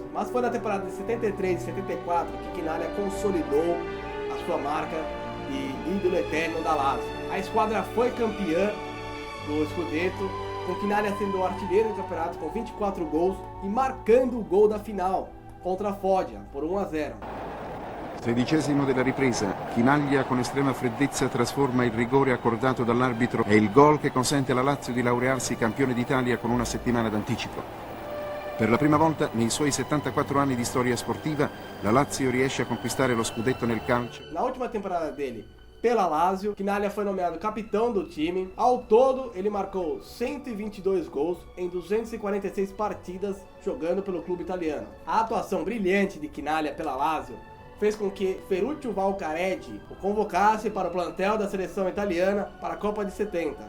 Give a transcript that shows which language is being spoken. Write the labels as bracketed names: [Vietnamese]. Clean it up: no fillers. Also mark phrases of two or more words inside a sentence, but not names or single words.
[Portuguese] Mas foi na temporada de 73 e 74 que Chinaglia consolidou a sua marca de ídolo eterno da Lazio. A esquadra foi campeã do Scudetto, com Chinaglia sendo o artilheiro do campeonato com 24 gols e marcando o gol da final contra a Foggia por 1-0. [Italian] 13° della ripresa, Chinaglia con estrema freddezza trasforma il rigore accordato dall'arbitro e il gol che consente alla Lazio di laurearsi campione d'Italia con una settimana d'anticipo. Per la prima volta nei suoi 74 anni di storia sportiva, la Lazio riesce a conquistare lo scudetto nel calcio. [Portuguese] Na última temporada dele pela Lazio, Chinaglia foi nomeado capitão do time. Ao todo, ele marcou 122 gols em 246 partidas jogando pelo clube italiano. A atuação brilhante de Chinaglia pela Lazio fez com que Ferruccio Valcareggi o convocasse para o plantel da seleção italiana para a Copa de 70.